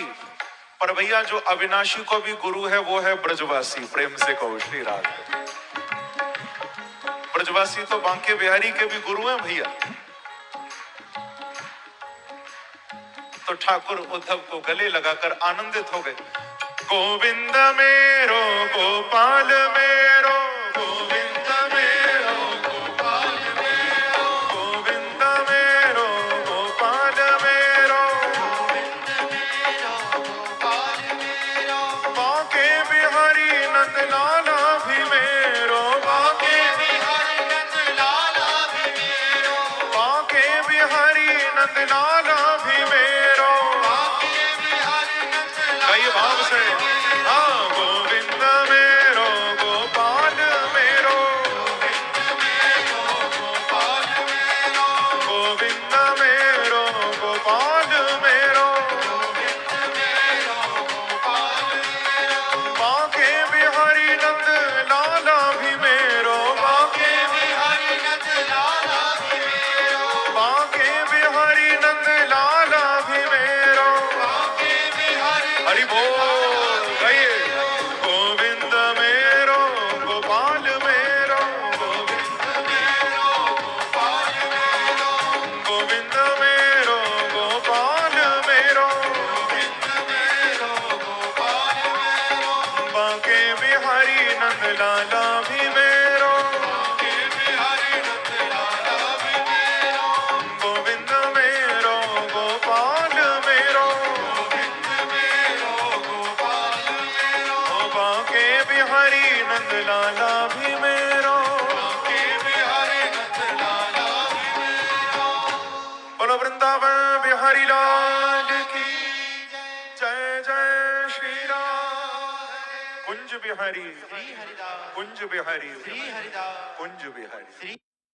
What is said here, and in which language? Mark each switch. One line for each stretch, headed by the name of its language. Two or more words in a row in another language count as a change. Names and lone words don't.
Hindi: पर भैया जो अविनाशी को भी गुरु है वो है ब्रजवासी। प्रेम से कहो श्री राधे। ब्रजवासी तो बांके बिहारी के भी गुरु हैं भैया। तो ठाकुर उद्धव को गले लगाकर आनंदित हो गए।
Braj: गोविंद मेरो गोपाल मेरो, गोविंद मेरो गोपाल मेरो, गोविंद मेरो गोपाल मेरो, गोविंद मेरो गोपाल मेरो, बांके बिहारी नंद लाला भी मेरो, बांके बिहारी नंद लाला भी मेरो, बांके बिहारी नंद लाला भी मेरो, बांके बिहारी नंद लाला भाव से। हाँ गोविंद मेरो गोपाल मेरो, गोविंद मेरो गोपाल मेरो, बांके बिहारी नंद लाला भी मेरो, बांके बिहारी नंद लाला भी मेरो, बांके बिहारी नंद लाला भी मेरो, बांके बिहारी हरि बोल गए। गोविंद मेरो गोपाल मेरो, गोविंद मेरो गोपाल मेरो, गोविंद मेरो गोपाल मेरो, गोविंद मेरो गोपाल मेरो, बांके बिहारी नंद लाला भी मेरो, बांके बिहारी नंद लाला भी मेरो, गोविंद मेरो गोपाल मेरो, गोविंद मेरो गोपाल मेरो, बांके बिहारी नंद लाला भी मेरो, बांके बिहारी नंद लाला भी मेरो।
Hindi: बोलो वृंदावन बिहारी लाल की जय जय श्री राम। कुंज बिहारी, कुंज बिहारी, कुंज बिहारी।